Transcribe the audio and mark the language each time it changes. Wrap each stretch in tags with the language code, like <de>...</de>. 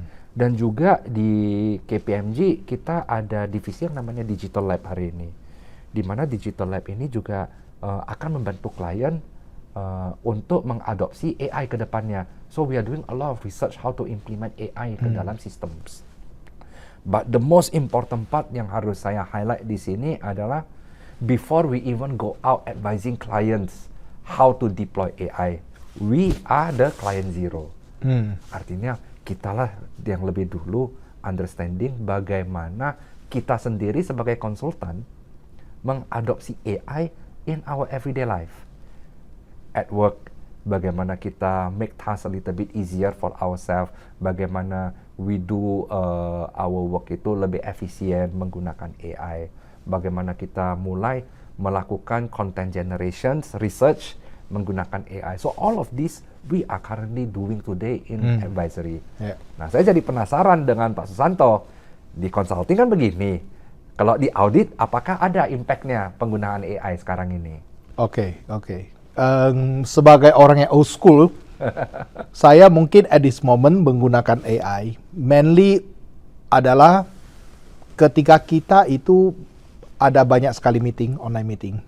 <id>Dan juga di KPMG kita ada divisi yang namanya Digital Lab hari ini, di mana Digital Lab ini juga akan membantu klien untuk mengadopsi AI ke depannya.</id> <en>So we are doing a lot of research how to implement AI</en> <id>ke dalam systems.</id> <en>But the most important part</en> <id>yang harus saya highlight di sini adalah</id> <en>before we even go out advising clients how to deploy AI, we are the client zero.</en> <id>Artinya kitalah yang lebih dulu understanding bagaimana kita sendiri sebagai konsultan mengadopsi AI</id> <en>in our everyday life.</en> <id>At work, bagaimana kita</id> <en>make tasks a little bit easier for ourselves,</en> <id>bagaimana</id> <en>we do our work</en> <id>itu lebih efisien menggunakan AI, bagaimana kita mulai melakukan content generations, research menggunakan AI.</id> <en>So all of this we are currently doing today in advisory.</en> <id>Nah, saya jadi penasaran dengan Pak Susanto. Di consulting kan begini, kalau di audit apakah ada impact-nya penggunaan AI sekarang ini? Oke. Sebagai orang yang old school, saya mungkin</id> <en>at this moment</en> <id>menggunakan AI mainly adalah ketika kita itu ada banyak sekali meeting, online meeting.</id>